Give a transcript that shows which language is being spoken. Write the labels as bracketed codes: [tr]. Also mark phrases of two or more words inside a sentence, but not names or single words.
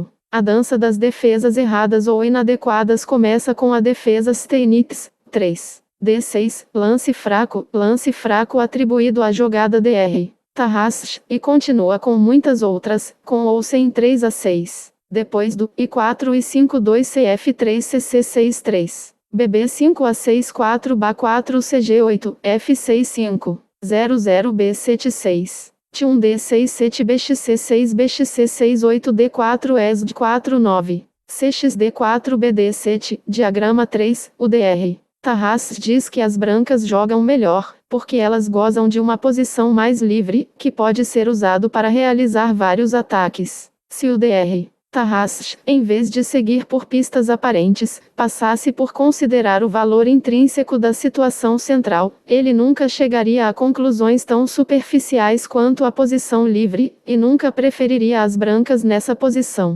[pt] A dança das defesas erradas ou inadequadas começa com a defesa Steinitz, 3. D6, lance fraco atribuído à jogada Dr. Tarrasque, e continua com muitas outras, com ou sem 3 a 6. Depois do I4 e 5 2 CF3 CC6 3. BB5 a 6 4 BA4 CG8, F6 5, 00 B7 6. T1 D6 7 BXC6 BXC6 8 D4 ESD 4 9. CXD4 BD7, diagrama 3, o Dr. Tarrasque diz que as brancas jogam melhor, porque elas gozam de uma posição mais livre, que pode ser usado para realizar vários ataques. Se o Dr. Tarrasque, em vez de seguir por pistas aparentes, passasse por considerar o valor intrínseco da situação central, ele nunca chegaria a conclusões tão superficiais quanto a posição livre, e nunca preferiria as brancas nessa posição.